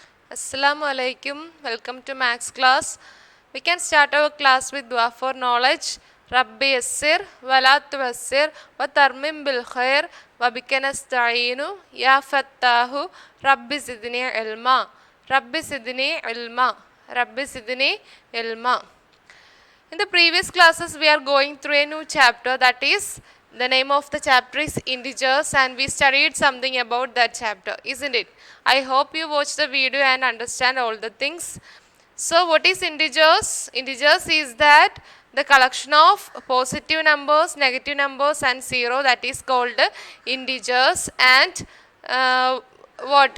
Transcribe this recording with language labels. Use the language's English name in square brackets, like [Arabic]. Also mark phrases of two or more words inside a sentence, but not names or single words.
[Arabic] السلام عليكم. [English] Welcome to Max class. We can start our class with dua for knowledge. [Arabic] رب يسر ولا تعسر وتمم بالخير وبك نستعين يا فتاح رب زدني علما. رب زدني علما رب زدني علما. [English] In the previous classes, we are going through a new chapter, that is, the name of the chapter is integers, and we studied something about that chapter, isn't it? I hope you watch the video and understand all the things. So, what is integers? Integers is that the collection of positive numbers, negative numbers, and zero, that is called integers, and what?